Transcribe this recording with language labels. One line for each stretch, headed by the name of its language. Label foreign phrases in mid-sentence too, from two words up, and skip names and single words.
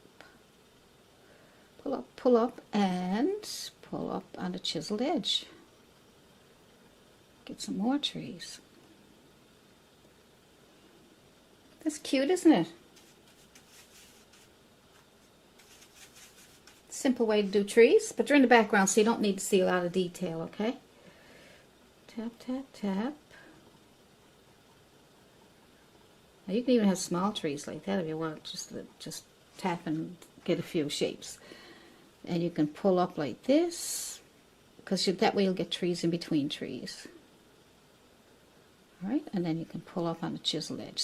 English: Pull up, pull up, and pull up on the chiseled edge. Get some more trees. That's cute, isn't it? Simple way to do trees, but they're in the background, so you don't need to see a lot of detail, okay? Tap, tap, tap. Now you can even have small trees like that if you want, just tap and get a few shapes. And you can pull up like this, because that way you'll get trees in between trees. All right, and then you can pull up on the chisel edge.